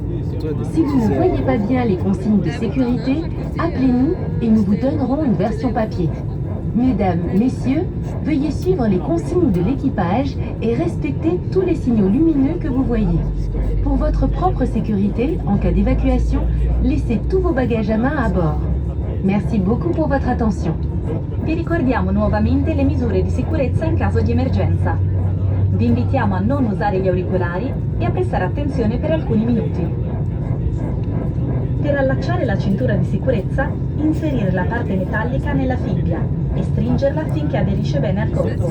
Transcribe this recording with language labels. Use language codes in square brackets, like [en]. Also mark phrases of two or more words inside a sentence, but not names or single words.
[fr] Si vous ne voyez pas bien les consignes de sécurité, appelez-nous et nous vous donnerons une version papier. Mesdames, messieurs, veuillez suivre les consignes de l'équipage et respecter tous les signaux lumineux que vous voyez. Pour votre propre sécurité, en cas d'évacuation, laissez tous vos bagages à main à bord. Merci beaucoup pour votre attention. [it] Vi ricordiamo nuovamente le misure di sicurezza in caso di emergenza. Vi invitiamo a non usare gli auricolari e a prestare attenzione per alcuni minuti. Per allacciare la cintura di sicurezza, inserire la parte metallica nella fibbia e stringerla finché aderisce bene al corpo.